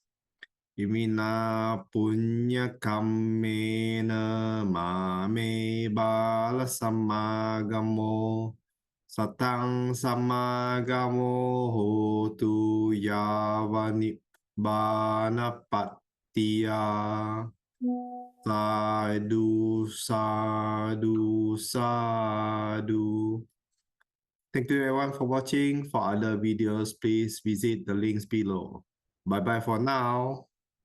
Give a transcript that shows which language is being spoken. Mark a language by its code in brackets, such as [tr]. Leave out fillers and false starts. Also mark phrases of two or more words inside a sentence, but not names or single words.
[pi] Imina punya kammena mame bala samagamo satang samagamo hotu yavani bana pattiya. Sadhu, sadhu, sadhu. [en] Thank you everyone for watching. For other videos, please visit the links below. Bye bye for now.